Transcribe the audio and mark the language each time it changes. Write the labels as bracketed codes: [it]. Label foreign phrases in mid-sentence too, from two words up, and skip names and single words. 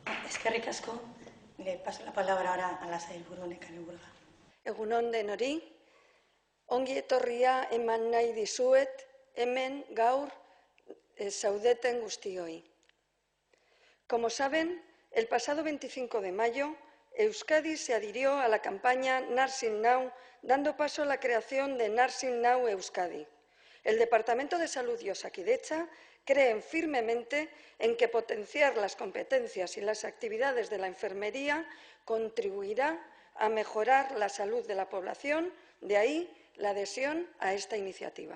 [eu] Eskerrik asko. [es] Le paso la palabra ahora a la sailburu Nekane Urga. [eu] Egun on denori, ongi etorria eman nahi dizuet, hemen gaur zaudeten guztioi. [es] Como saben, el pasado 25 de mayo, Euskadi se adhirió a la campaña Nursing Now, dando paso a la creación de Nursing Now Euskadi. El Departamento de Salud y Osakidetza creen firmemente en que potenciar las competencias y las actividades de la enfermería contribuirá a mejorar la salud de la población, de ahí la adhesión a esta iniciativa.